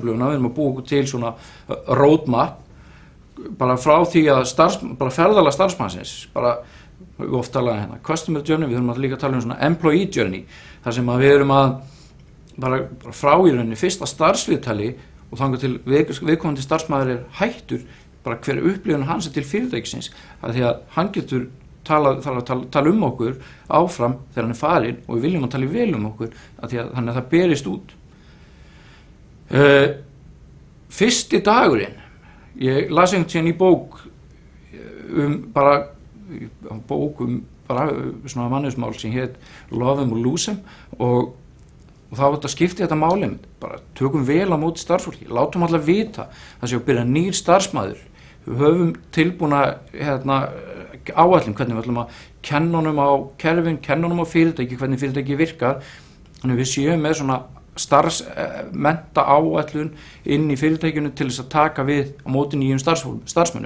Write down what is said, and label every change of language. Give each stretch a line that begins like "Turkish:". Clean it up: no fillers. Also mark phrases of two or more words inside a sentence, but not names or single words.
Icelandic: Við ætlum að búa okkur til svona roadmap, bara frá því að bara ferðalag starfsmannsins, bara við oft talaðum
English: customer journey,
Icelandic: við þurfum að líka tala svona
English: employee journey,
Icelandic: þar sem að við erum að bara frá í rauninni fyrsta starfsviðtali og þangað til viðkomandi starfsmaður hættur, bara hver upplifun hans til fyrirtækisins, að því að hann getur tala okkur áfram þegar hann farinn og við viljum að tala vel okkur, að því að þannig að það berist út. Fyrsti dagurinn, ég las einhvern tíðan í bók svona mannusmál sem hét Love 'em or Lose 'em, og þá var þetta skipti þetta máli, bara tökum vel á móti starfsfólki, látum alla vita það sé að byrja nýr starfsmaður, við höfum tilbúna áætlun hvernig við ætlum að kenna honum á kerfin, kenna honum á fyrirtæki, hvernig fyrirtæki virkar, þannig við séum með svona starfsmennta áætlun inn í fyrirtækjunu til þess að taka við á móti nýjum starfsmönnum.